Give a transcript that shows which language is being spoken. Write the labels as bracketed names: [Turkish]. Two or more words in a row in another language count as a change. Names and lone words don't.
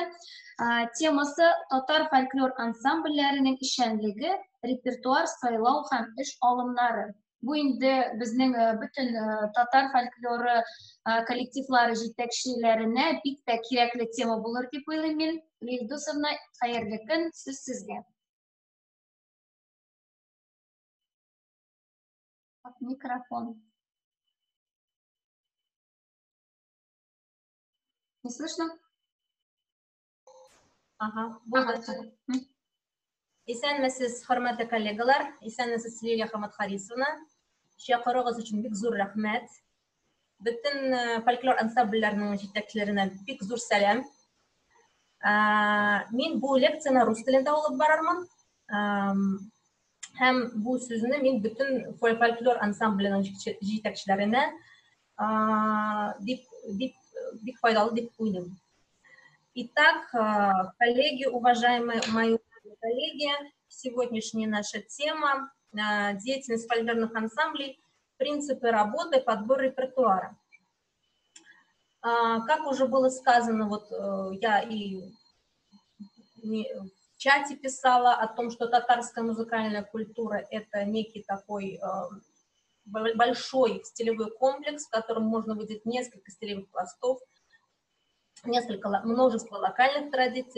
[Tatar] Темасы татар фольклор ансамбльләренең эшчәнлеге, репертуар сайлау һәм эш алымнары. Бу инде безнең бөтен татар фольклоры коллективлары җитәкчеләренә бик тә кирәкле тема булыр дип уйлыйм мин. Илдусовна, хәерле көн, сүз сезгә. Микрофон. [Russian] Не слышно? Ага, [Tatar] Исәнмесез, хөрмәтле коллегалар, исәнмесез Лилия Хаматхарисовна. Чакыругыз өчен бик зур рәхмәт. Бөтен фольклор ансамбльләренең җитәкчеләренә бик зур сәлам. Мин бу лекцияны рус телендә алып барырмын. Һәм бу сүзне мин бөтен фольклор ансамбльләренең җитәкчеләренә бик файдалы дип уйлыйм. [Russian] Итак, коллеги, уважаемые мои коллеги, сегодняшняя наша тема – деятельность фольклорных ансамблей, принципы работы, подбор репертуара. Как уже было сказано, вот я и в чате писала о том, что татарская музыкальная культура – это некий такой большой стилевой комплекс, в котором можно выделить несколько стилевых пластов, множество локальных традиций.